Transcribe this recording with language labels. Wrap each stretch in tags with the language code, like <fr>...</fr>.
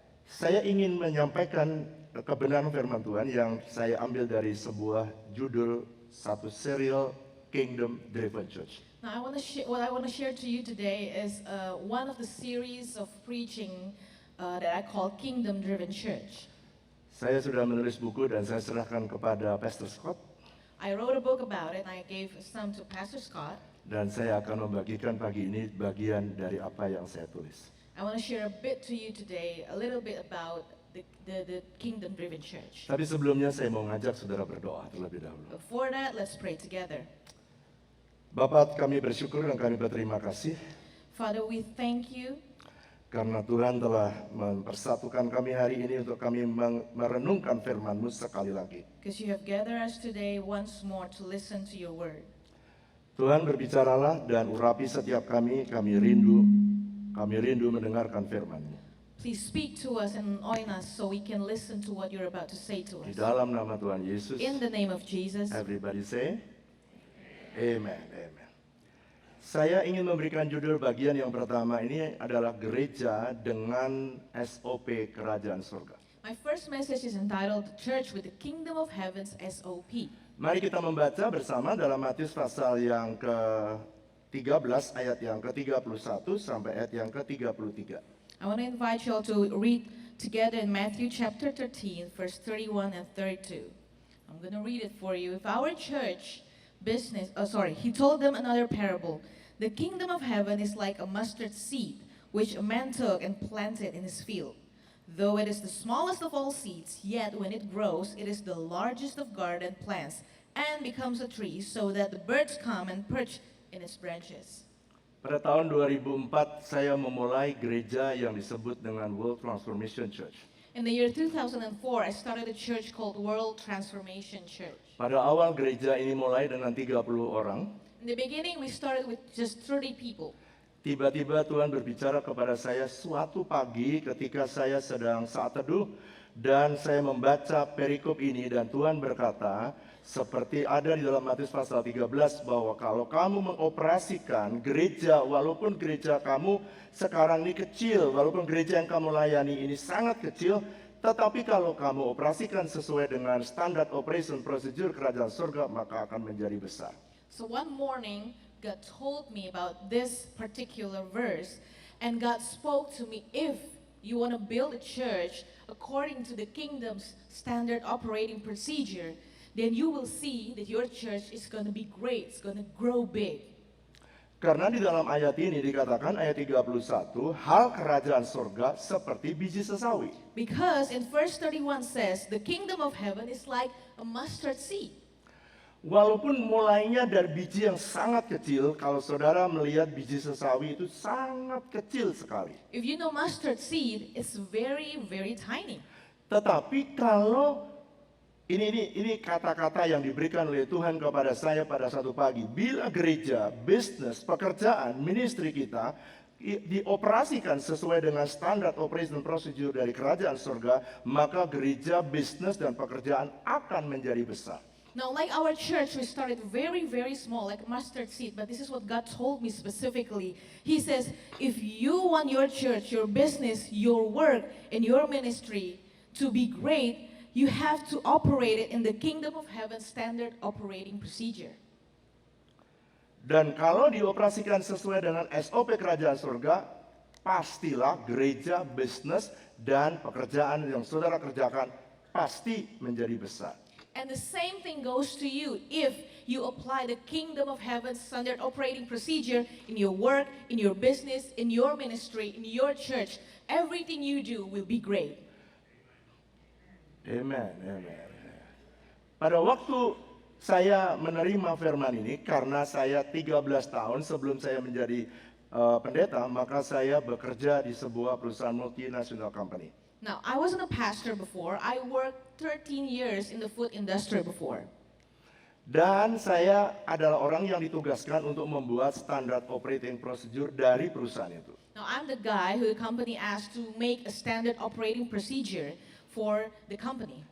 <id>Saya ingin menyampaikan kebenaran firman Tuhan yang saya ambil dari sebuah judul satu serial Kingdom Driven Church.</id> <en>Now, what I want to share to you today is one of the series of preaching that I call Kingdom Driven Church.</en> <id>Saya sudah menulis buku dan saya serahkan kepada Pastor Scott.</id> <en>I wrote a book about it and I gave some to Pastor Scott.</en> <id>Dan saya akan membagikan pagi ini bagian dari apa yang saya tulis.</id> <en>I want to share a bit to you today, a little bit about the Kingdom Driven Church.</en> <id>Tapi sebelumnya saya mau ngajak saudara berdoa terlebih dahulu.</id> <en>Before that, let's pray together.</en> <id>Bapak, kami bersyukur dan kami berterima kasih.</id> <en>Father, we thank you.</en> <id>Karena Tuhan telah mempersatukan kami hari ini untuk kami merenungkan firman-Mu sekali lagi.</id> <en>Because you have gathered us today once more to listen to your word.</en> <id>Tuhan berbicaralah dan urapi setiap kami rindu mendengarkan firman-Mu.</id> <en>Please speak to us and anoint us so we can listen to what you're about to say to us.</en> <id>Di dalam nama Tuhan Yesus.</id> <en>In the name of Jesus. Everybody say, Amen. Amen.</en> <id>Saya ingin memberikan judul bagian yang pertama ini adalah gereja dengan SOP Kerajaan Surga.</id> <en>My first message is entitled The Church with the Kingdom of Heaven's SOP.</en> <id>Mari kita membaca bersama dalam Matius pasal yang ke-13 ayat yang ke-31 sampai ayat yang ke-33.</id> <en>I want to invite you all to read together in Matthew chapter 13, verse 31 and 32. I'm going to read it for you. If our church he told them another parable. The kingdom of heaven is like a mustard seed, which a man took and planted in his field. Though it is the smallest of all seeds, yet when it grows, it is the largest of garden plants, and becomes a tree, so that the birds come and perch in its branches.</en> <id>Pada tahun 2004, saya memulai gereja yang disebut dengan World Transformation Church.</id> <en>In the year 2004, I started a church called World Transformation Church.</en> <id>Pada awal gereja ini mulai dengan 30 orang.</id> <en>In the beginning, we started with just 30 people.</en> <id>tiba-tiba Tuhan berbicara kepada saya suatu pagi ketika saya sedang saat teduh dan saya membaca perikop ini dan Tuhan berkata, seperti ada di dalam Matius pasal 13 bahwa kalau kamu mengoperasikan gereja, walaupun gereja kamu sekarang ini kecil, walaupun gereja yang kamu layani ini sangat kecil, tetapi kalau kamu operasikan sesuai dengan standar operation procedure kerajaan surga, maka akan menjadi besar.</id> <en>So one morning, God told me about this particular verse, and God spoke to me, if you want to build a church according to the kingdom's standard operating procedure, then you will see that your church is going to be great, it's going to grow big.</en> <id>Karena di dalam ayat ini dikatakan ayat 31, hal kerajaan surga seperti biji sesawi.</id> <en>Because in verse 31 says, the kingdom of heaven is like a mustard seed.</en> <id>Walaupun mulainya dari biji yang sangat kecil, kalau saudara melihat biji sesawi itu sangat kecil sekali.</id> <en>If you know mustard seed, it's very, very tiny.</en> <id>Tetapi kalau ini kata-kata yang diberikan oleh Tuhan kepada saya pada satu pagi. Bila gereja, bisnis, pekerjaan, ministry kita dioperasikan sesuai dengan standar operation procedure dari kerajaan surga, maka gereja, bisnis, dan pekerjaan akan menjadi besar.</id> <en>Now, like our church, we started very, very small, like mustard seed, but this is what God told me specifically. He says, if you want your church, your business, your work, and your ministry to be great, you have to operate it in the kingdom of heaven standard operating procedure.</en> <id>Dan kalau dioperasikan sesuai dengan SOP kerajaan surga, pastilah gereja, bisnis, dan pekerjaan yang saudara kerjakan pasti menjadi besar.</id> <en>And the same thing goes to you if you apply the kingdom of heaven standard operating procedure in your work, in your business, in your ministry, in your church. Everything you do will be great. Amen, amen.</en> <id>Pada waktu saya menerima firman ini, karena saya 13 tahun sebelum saya menjadi pendeta, maka saya bekerja di sebuah perusahaan multinational company.</id> <en>Now, I wasn't a pastor before. I worked 13 years in the food industry before.</en> <id>Dan saya adalah orang yang ditugaskan untuk membuat standar operating procedure dari perusahaan itu.</id> <en>Now, I'm the guy who the company asked to make a standard operating procedure for the company.</en>